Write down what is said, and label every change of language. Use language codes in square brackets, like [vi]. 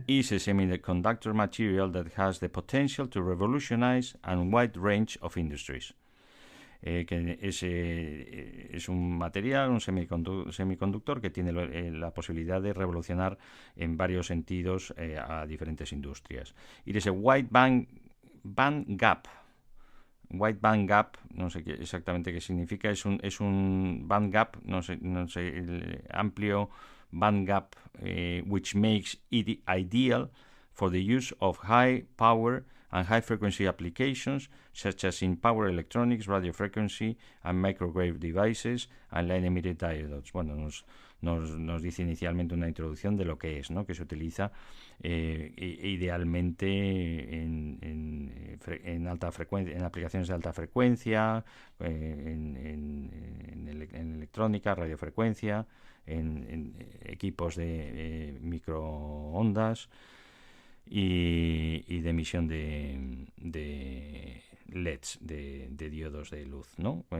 [en] Is a semiconductor material that has the potential to revolutionize a wide range of industries. [es] que es un material, un semiconductor que tiene la posibilidad de revolucionar en varios sentidos a diferentes industrias. Y ese Wide Band Gap. [en] Wide Band Gap, [es] no sé exactamente qué significa, es un band gap, [en] no sé, el amplio band gap, which makes it ideal for the use of high power and high frequency applications such as in power electronics, radio frequency and microwave devices and line emitted diodes. [es] Bueno, nos dice inicialmente una introducción de lo que es, ¿no? Que se utiliza idealmente en alta frecuencia, en aplicaciones de alta frecuencia, en electrónica, radiofrecuencia, en equipos de microondas y de emisión de LEDs, de diodos de luz, ¿no?